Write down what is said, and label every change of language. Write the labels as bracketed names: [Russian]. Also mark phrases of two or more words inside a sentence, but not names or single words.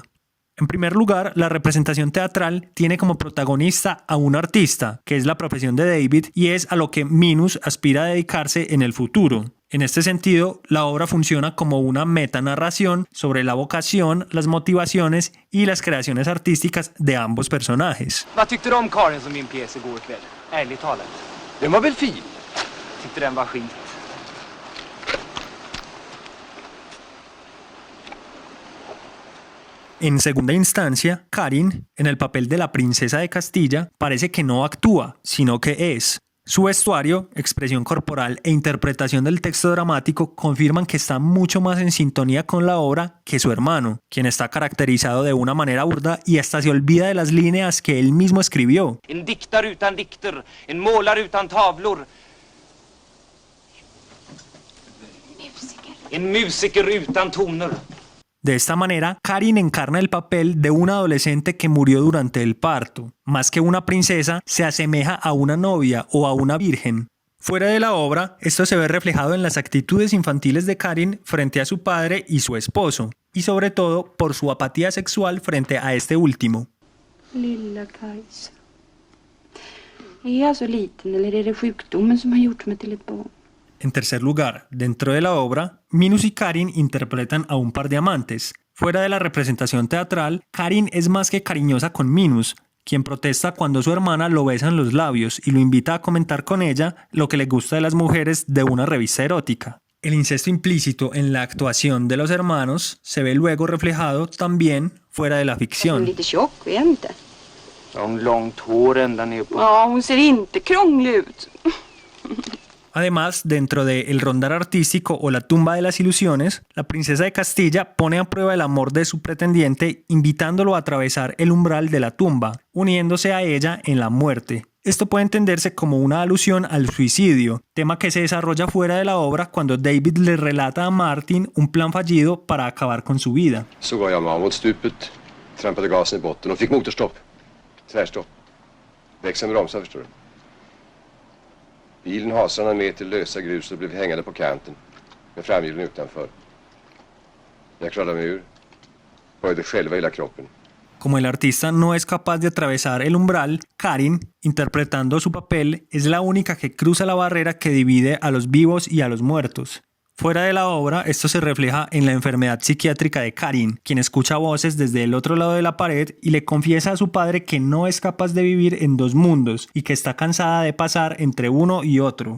[Spanish] En primer lugar, la representación teatral tiene como protagonista a un artista, que es la profesión de David y es a lo que Minus aspira a dedicarse en el futuro. En este sentido, la obra funciona como una metanarración sobre la vocación, las motivaciones y las creaciones artísticas de ambos personajes. [Swedish] Vad tyckte du om Karin som min pjäs igår kväll? Ärligt talat. Den var väl fin? Tyckte den var skit. [Spanish] En segunda instancia, Karin, en el papel de la princesa de Castilla, parece que no actúa, sino que es. Su vestuario, expresión corporal e interpretación del texto dramático confirman que está mucho más en sintonía con la obra que su hermano, quien está caracterizado de una manera burda y hasta se olvida de las líneas que él mismo escribió. [Swedish] En diktare utan dikter, en målare utan tavlor. En musiker utan toner. [Spanish] De esta manera, Karin encarna el papel de una adolescente que murió durante el parto. Más que una princesa, se asemeja a una novia o a una virgen. Fuera de la obra, esto se ve reflejado en las actitudes infantiles de Karin frente a su padre y su esposo, y sobre todo por su apatía sexual frente a este último. [Swedish] Lilla Kajsa. Är jag så liten eller är det sjukdomen som har gjort mig till ett barn? [Spanish] En tercer lugar, dentro de la obra, Minus y Karin interpretan a un par de amantes. Fuera de la representación teatral, Karin es más que cariñosa con Minus, quien protesta cuando su hermana lo besa en los labios y lo invita a comentar con ella lo que le gusta de las mujeres de una revista erótica. El incesto implícito en la actuación de los hermanos se ve luego reflejado también fuera de la ficción. [Swedish] Lite tjock, är jag inte? Har hon långt hår ända ner på... Ja, hon ser inte krånglig ut. [Spanish] Además, dentro de El rondar artístico o La tumba de las ilusiones, la princesa de Castilla pone a prueba el amor de su pretendiente invitándolo a atravesar el umbral de la tumba, uniéndose a ella en la muerte. Esto puede entenderse como una alusión al suicidio, tema que se desarrolla fuera de la obra cuando David le relata a Martin un plan fallido para acabar con su vida. [Swedish] Så går jag med mot stupet, trampade gasen i botten och fick motorstopp. Tvärstopp. Växeln bromsade, förstår du. Bilen hasade med till lösa grus och blev hängande på kanten med framhjulen utanför. Jag klarade mig ur. Böjde själva hela kroppen. [Spanish] Como el artista no es capaz de atravesar el umbral, Karin, interpretando su papel, es la única que cruza la barrera que divide a los vivos y a los muertos. Fuera de la obra, esto se refleja en la enfermedad psiquiátrica de Karin, quien escucha voces desde el otro lado de la pared y le confiesa a su padre que no es capaz de vivir en dos mundos y que está cansada de pasar entre uno y otro.